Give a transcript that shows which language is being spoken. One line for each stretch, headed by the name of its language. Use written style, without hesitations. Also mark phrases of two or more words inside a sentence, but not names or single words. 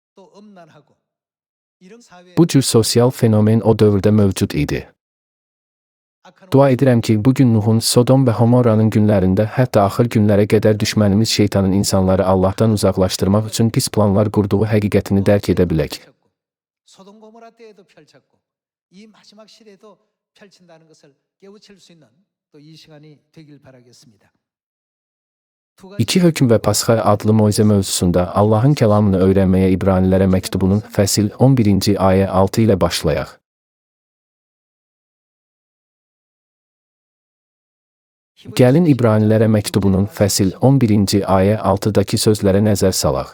Azerbaijani: Bu cür sosial fenomen o dövrdə mövcud idi. Dua edirəm ki, bugün Nuhun, Sodom və Homorranın günlərində, hətta axır günlərə qədər düşmənimiz şeytanın insanları Allahdan uzaqlaşdırmaq üçün pis planlar qurduğu həqiqətini dərk edə bilək.
Korean: 이 마지막 시대에도 펼친다는 것을 깨우칠 수 있는 또 이 시간이 되길 바라겠습니다.
Azerbaijani: İki hökm və Pasxa adlı moizə mövzusunda Allahın kəlamını öyrənməyə İbranilərə məktubunun fəsil 11-ci ayə 6 ilə başlayaq. Gəlin İbranilərə məktubunun fəsil 11-ci ayə 6-dakı sözlərə nəzər salaq.